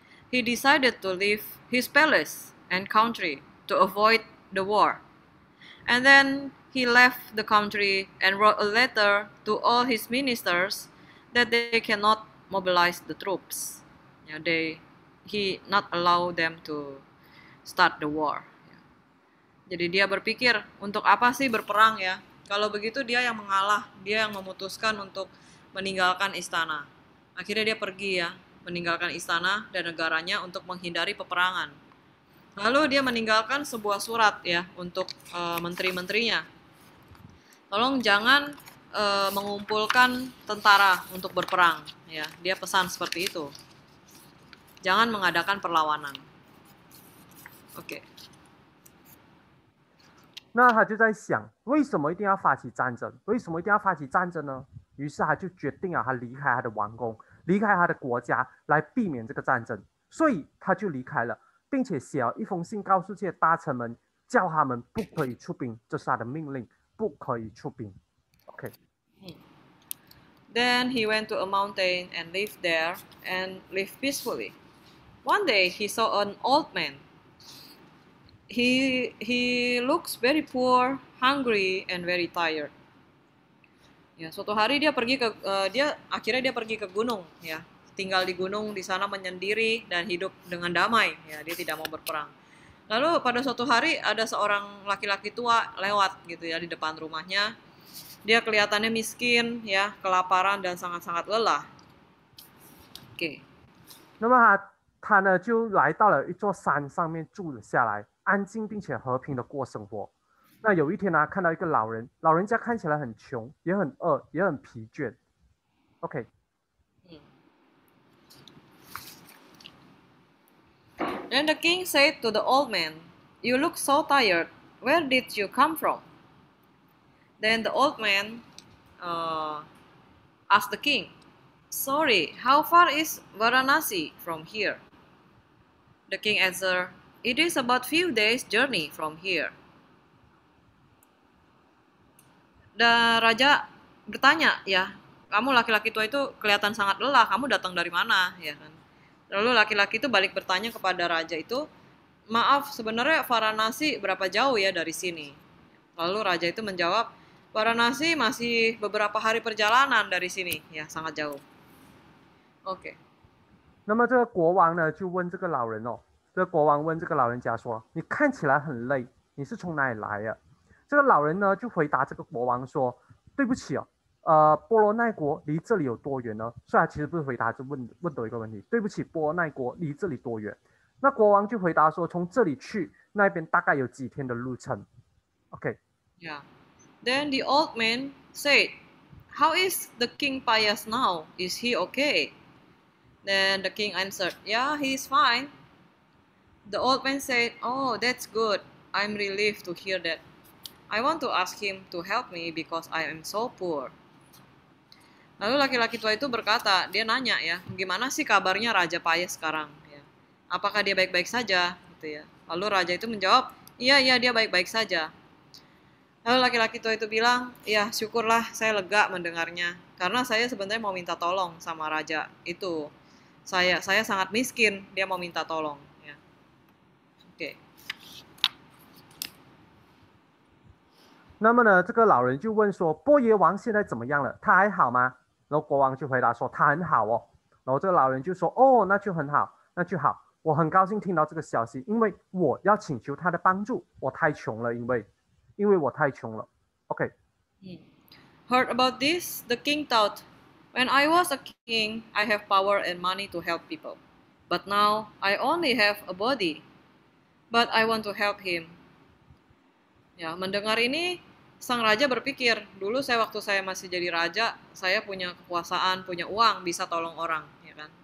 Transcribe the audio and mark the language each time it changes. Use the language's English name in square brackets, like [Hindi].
[English] He decided to leave his palace and country to avoid the war. And then he left the country and wrote a letter to all his ministers that they cannot mobilize the troops. Yeah, he not allow them to start the war. Yeah. [Indonesian] Jadi dia berpikir, untuk apa sih berperang ya? Kalau begitu dia yang mengalah, dia yang memutuskan untuk meninggalkan istana. Akhirnya dia pergi ya, meninggalkan istana dan negaranya untuk menghindari peperangan. Lalu dia meninggalkan sebuah surat ya untuk menteri-menterinya. Tolong jangan mengumpulkan tentara untuk berperang ya. Dia pesan seperti itu. Jangan mengadakan perlawanan. Oke. [Chinese] 那他就在想，为什么一定要发起战争？为什么一定要发起战争呢？于是他就决定啊，他离开他的王宫，离开他的国家，来避免这个战争。所以他就离开了，并且写了一封信告诉这些大臣们，叫他们不可以出兵，这是他的命令，不可以出兵。 [English] OK。 Then he went to a mountain and lived there and lived peacefully. One day he saw an old man. He looks very poor, hungry, and very tired. [Indonesian] Ya, suatu hari dia akhirnya dia pergi ke gunung ya. Tinggal di gunung, di sana menyendiri dan hidup dengan damai ya, dia tidak mau berperang. Lalu pada suatu hari ada seorang laki-laki tua lewat gitu ya di depan rumahnya. Dia kelihatannya miskin ya, kelaparan dan sangat-sangat lelah. Oke. [Chinese] 那么他呢就来到了一座山上面住了下来，安静并且和平的过生活。那有一天呢，看到一个老人，老人家看起来很穷，也很饿，也很疲倦。 [English] OK。 Then the king said to the old man, "You look so tired. Where did you come from?" Then the old man asked the king, "Sorry, how far is Varanasi from here?" The king answered, "It is about few days' journey from here." [Indonesian] Dan raja bertanya, ya, kamu laki-laki tua itu kelihatan sangat lelah, kamu datang dari mana, ya kan? Lalu laki-laki itu balik bertanya kepada raja itu, maaf, sebenarnya Varanasi berapa jauh ya dari sini? Lalu raja itu menjawab, Varanasi masih beberapa hari perjalanan dari sini, ya sangat jauh. Oke. [Chinese] 那么这个国王呢，就问这个老人哦，这个国王问这个老人家说：“你看起来很累，你是从哪里来呀？” 这个老人呢就回答这个国王说：“对不起哦，波罗奈国离这里有多远呢？” 所以他其实不是回答，就问到一个问题：“对不起，波罗奈国离这里多远？” 那国王就回答说：“从这里去那边大概有几天的路程。” [English] OK。 Yeah. Then the old man said, "How is the king Payas now? Is he okay?" Then the king answered, "Yeah, he is fine." The old man said, "Oh, that's good. I'm relieved to hear that. I want to ask him to help me because I am so poor." [Indonesian] Lalu laki-laki tua itu berkata, dia nanya ya, gimana sih kabarnya Raja Payas sekarang? Ya. Apakah dia baik-baik saja? Gitu ya. Lalu raja itu menjawab, iya dia baik-baik saja. Lalu laki-laki tua itu bilang, ya syukurlah saya lega mendengarnya. Karena saya sebenarnya mau minta tolong sama raja itu. Saya sangat miskin, dia mau minta tolong. Ya. Oke. [Chinese] 那么呢，这个老人就问说：“波耶王现在怎么样了？他还好吗？” 然后国王就回答说：“他很好哦。” 然后这个老人就说：“哦，那就很好，那就好。我很高兴听到这个消息，因为我要请求他的帮助。我太穷了，因为我太穷了。” [English] OK。 Heard about this, the king thought, when I was a king, I have power and money to help people. But now I only have a body. But I want to help him. [Indonesian] Ya, mendengar ini, sang raja berpikir, dulu waktu saya masih jadi raja, saya punya kekuasaan, punya uang, bisa tolong orang, ya kan?